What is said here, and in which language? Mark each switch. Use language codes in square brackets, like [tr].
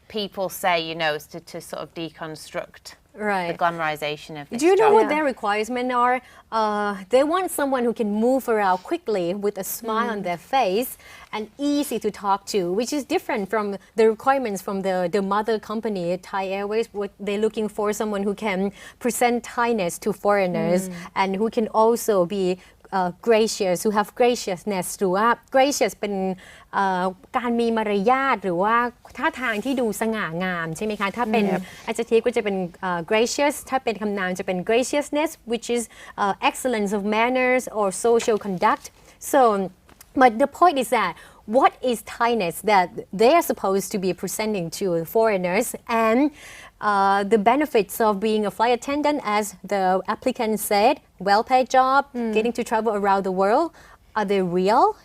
[en] people say, you know, is to sort of deconstruct Right. the glamorization of this Do you know job. what their requirements are? They want someone who can move around quickly with a smile on their face and easy to talk to, which is different from the requirements from the mother company, Thai Airways. What they're looking for someone who can present Thainess to foreigners and who can also be gracious, who have graciousness [th] หรือว่า gracious เป็นการมีมารยาทหรือว่าท่าทางที่ดูสง่างามใช่ไหมคะถ้าเป็น adjective ก็จะเป็นgracious ถ้าเป็นคำนามจะเป็น graciousness [en] which is excellence of manners or social conduct. So but the point is that what is Thainess that they are supposed to be presenting to foreigners and the benefits of being a flight attendant, as the applicant said, well-paid job, getting to travel around the world. Are they real?